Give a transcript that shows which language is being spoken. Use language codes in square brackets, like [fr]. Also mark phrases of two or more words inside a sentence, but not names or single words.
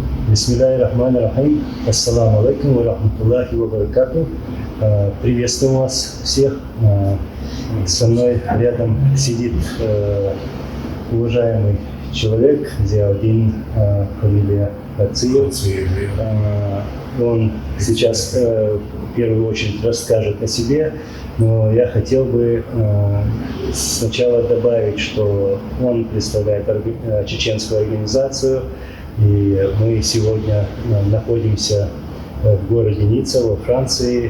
[ar] بسم الله الرحمن الرحيم. السلام عليكم ورحمة الله وبركاته. [ru] Приветствую вас всех. Со мной рядом сидит уважаемый человек, Зиаудин, фамилия Ациев. Он сейчас в первую очередь расскажет о себе, но я хотел бы сначала добавить, что он представляет чеченскую организацию, и мы сегодня находимся в городе Ницца во Франции.